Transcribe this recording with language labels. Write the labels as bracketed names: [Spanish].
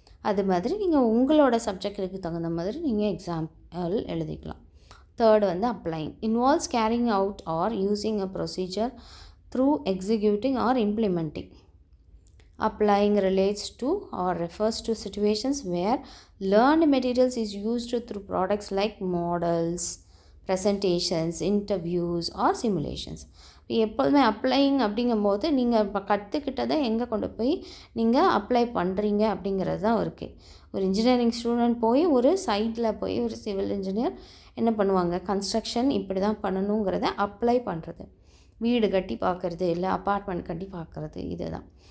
[Tamil] அது மாதிரி நீங்கள் உங்களோட சப்ஜெக்டுக்கு தகுந்த மாதிரி நீங்கள் எக்ஸாம்பிள் எழுதிக்கலாம். 3rd வந்து அப்ளைங். [English] Involves carrying out or using a procedure through executing or implementing. Applying relates to or refers to situations where learned materials is used through products like models, presentations, interviews or simulations. [Tamil] எப்போதுமே applying அப்படிங்கும்போது நீங்கள் இப்போ கற்றுக்கிட்டதை எங்கே கொண்டு போய் நீங்கள் apply பண்ணுறீங்க அப்படிங்கிறது தான் இருக்குது. ஒரு இன்ஜினியரிங் ஸ்டூடெண்ட் போய் ஒரு சைட்டில் போய் ஒரு சிவில் இன்ஜினியர் என்ன பண்ணுவாங்க, கன்ஸ்ட்ரக்ஷன் இப்படி தான் பண்ணணுங்கிறத அப்ளை பண்ணுறது. வீடு கட்டி பார்க்குறது இல்லை அப்பார்ட்மெண்ட் கட்டி பார்க்குறது, இது தான்.